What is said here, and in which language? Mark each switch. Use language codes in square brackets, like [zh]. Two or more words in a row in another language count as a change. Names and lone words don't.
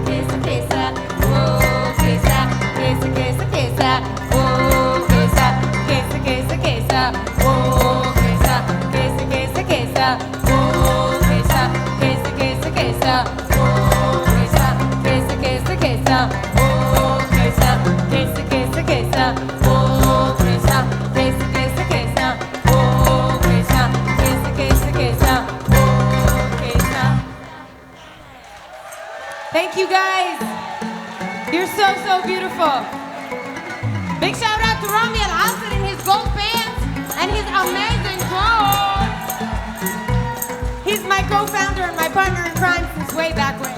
[en] kesa kesa, oh kesa, kesa kesa kesa, oh kesa, kesa kesa kesa, oh kesa, kesa kesa kesa, oh kesa, kesa kesa kesa, oh kesa, kesa kesa kesa, oh kesa, kesa kesa kesa, oh kesa, kesa kesa kesa, oh kesa, kesa kesa kesa, oh kesa. Thank you guys. You're so beautiful. Big shout out to Rami Al-Asad and his gold pants and his amazing clothes. He's my co-founder and my partner in crime since way back when.